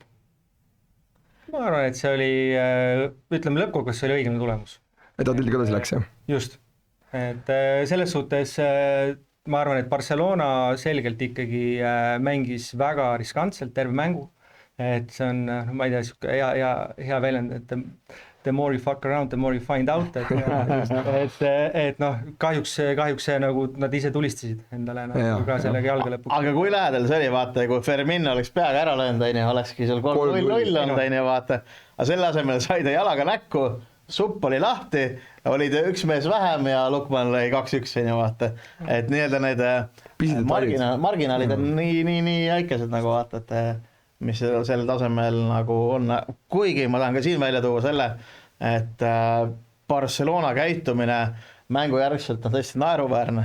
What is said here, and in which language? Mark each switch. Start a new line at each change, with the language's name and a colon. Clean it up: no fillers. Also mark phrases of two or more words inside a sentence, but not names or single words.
Estonian: Ma arvan, et see oli, ütleme lõppkokkuvõttes, see oli õigem tulemus. Et Atletico edasi läks, jah? Just. Et selles suhtes ma arvan, et Barcelona selgelt ikkagi mängis väga riskantselt terve mängu, et see on, no ma ei tea, sihuke hea väljend, et
English: the more you fuck around, the more you find out,
Estonian: et noh, kahjuks see nagu nad ise tulistasid endale nagu ka sellega jalga lõpuks. Aga kui lähedal see oli, vaata, kui Fermin oleks peaga ära löönud, olekski seal 3-0 olnud, vaata, aga selle asemel sai ta jalaga näkku, supp oli lahti, olid üks mees vähem ja Lukman lõi 2-1, vaata, et nii-öelda need marginaalid on nii väikesed nagu vaata, et mis sel tasemel nagu on, kuigi ma tahan ka siin välja tuua selle, et Barcelona käitumine mängujärgselt on tõesti naeruväärne.